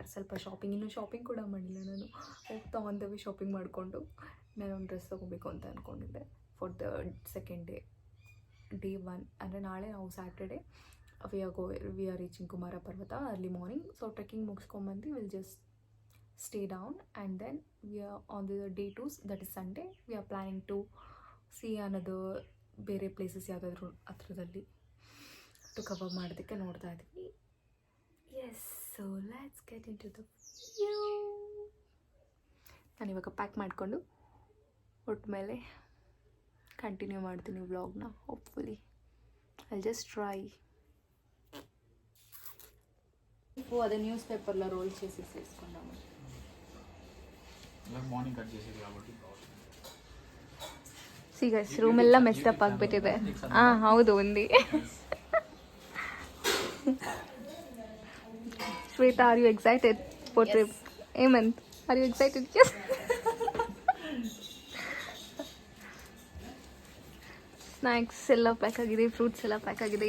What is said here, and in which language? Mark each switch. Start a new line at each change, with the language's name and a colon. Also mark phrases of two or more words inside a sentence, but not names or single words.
Kannada: ಸ್ವಲ್ಪ ಶಾಪಿಂಗ್, ಇನ್ನೂ ಶಾಪಿಂಗ್ ಕೂಡ ಮಾಡಿಲ್ಲ ನಾನು. ಹೋಗ್ತಾ
English: on the way
Kannada: ಶಾಪಿಂಗ್ ಮಾಡಿಕೊಂಡು ನಾನೊಂದು ಡ್ರೆಸ್ ತೊಗೋಬೇಕು ಅಂತ ಅಂದ್ಕೊಂಡಿದ್ದೆ
English: for the second day
Kannada: 1. ಅಂದರೆ ನಾಳೆ ನಾವು
English: Saturday we are reaching ಕುಮಾರ ಪರ್ವತ early morning. so trekking ಮುಗಿಸ್ಕೊಂಬಂದು will just stay down and then we are on the day 2, that is Sunday. We are planning to see another
Kannada: ಬೇರೆ ಪ್ಲೇಸಸ್ ಯಾವುದಾದ್ರೂ ಹತ್ರದಲ್ಲಿ
English: to cover
Kannada: ಮಾಡೋದಕ್ಕೆ ನೋಡ್ತಾ ಇದ್ದೀವಿ.
English: Yes, so let's get in to the view.
Kannada: ನಾನು ಇವಾಗ ಪ್ಯಾಕ್ ಮಾಡಿಕೊಂಡು ಒಟ್ಟು ಮೇಲೆ ಕಂಟಿನ್ಯೂ ಮಾಡ್ತೀನಿ ವ್ಲಾಗ್ನ.
English: Hopefully I just try.
Telugu: అదే న్యూస్ పేపర్లో రోల్ చేసి తీసుకున్నాము. మార్నింగ్ కట్ చేసేది కాబట్టి
Kannada: ಸಿಗಸ್ ರೂಮ್ ಎಲ್ಲ ಮೆಸ್ಟಪ್ ಆಗಿಬಿಟ್ಟಿದೆ.
English: ಹೌದು, ఉంది. Shweta, are you excited for trip? Hemanth, are you excited?
Kannada: ಸ್ನ್ಯಾಕ್ಸ್ ಎಲ್ಲ ಪ್ಯಾಕ್ ಆಗಿದೆ, ಫ್ರೂಟ್ಸ್ ಎಲ್ಲ ಪ್ಯಾಕ್ ಆಗಿದೆ.